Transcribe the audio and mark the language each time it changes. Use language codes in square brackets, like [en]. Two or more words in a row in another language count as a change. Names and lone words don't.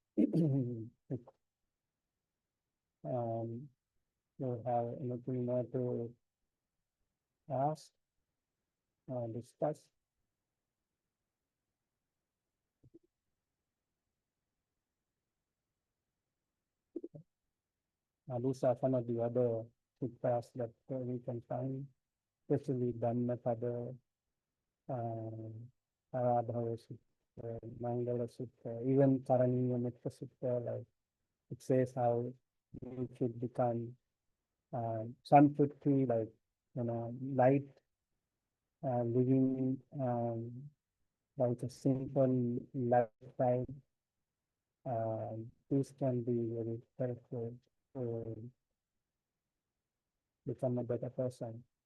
[en] You have anything more to ask or discuss? These are some of the other sutras that we can find, especially Dhammapada, Aradhava Sutta, Mangala Sutta, even Karaniya Metta Sutta, like it says how you should become Sampruti, like, light, living like a simple lifestyle. This can be very helpful to become a better person.